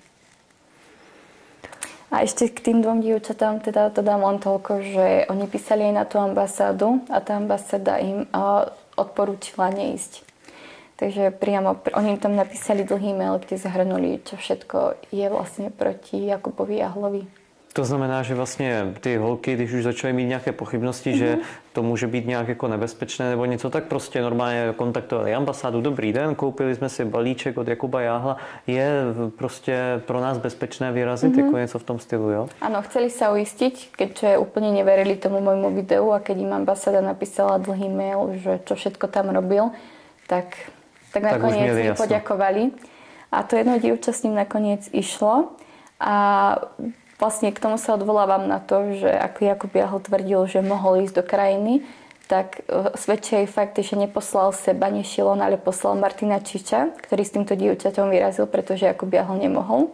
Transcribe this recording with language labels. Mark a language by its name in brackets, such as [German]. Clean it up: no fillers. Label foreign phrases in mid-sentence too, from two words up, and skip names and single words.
[Slovak] A ešte k tým 2 dievčatám teda to dám len toľko, že oni písali aj na tú ambasádu a tá ambasáda im odporúčila neísť. Takže priamo, oni tam napísali dlhý mail, kde zahrnuli, čo všetko je vlastne proti Jakubovi Jahlovi. [Czech] To znamená, že vlastně ty holky, když už začaly mít nějaké pochybnosti, že to může být nějak jako nebezpečné nebo něco, tak prostě normálně kontaktovali ambasádu. Dobrý den, koupili jsme si balíček od Jakuba Jáhla. Je prostě pro nás bezpečné vyrazit, jako něco v tom stylu, jo? [Slovak] Áno, chceli sa uistiť, keďže úplne neverili tomu môjmu videu a keď im ambasáda napísala dlhý mail, že čo všetko tam robil, tak nakoniec mi poďakovali. A to jedno dievča s ním nakoniec išlo. A vlastne k tomu sa odvolávam na to, že ako Jakub Jahl tvrdil, že mohol ísť do krajiny, tak svedčí aj fakt, že neposlal seba, Šilon, ale poslal Martina Čiča, ktorý s týmto dievčaťom vyrazil, pretože Jakub Jahl nemohol.